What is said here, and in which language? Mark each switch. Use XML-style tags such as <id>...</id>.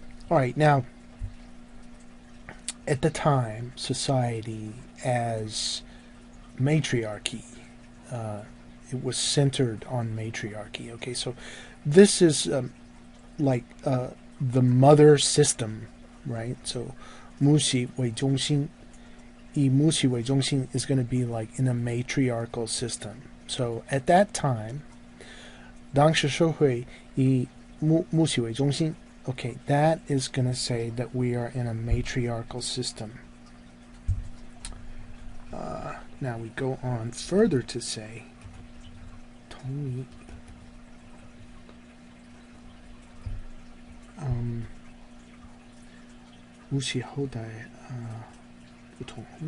<en>Alright, now, at the time, society as matriarchy, it was centered on matriarchy. Okay, so this is like the mother system, right? So 母系为中心 以母系为中心 is going to be like in a matriarchal system.</en> <zh>So at that time, 当时社会以母系为中心.</zh> <en>Okay, that is going to say that we are in a matriarchal system. Now we go on further to say, 同一母系后代不同。</en>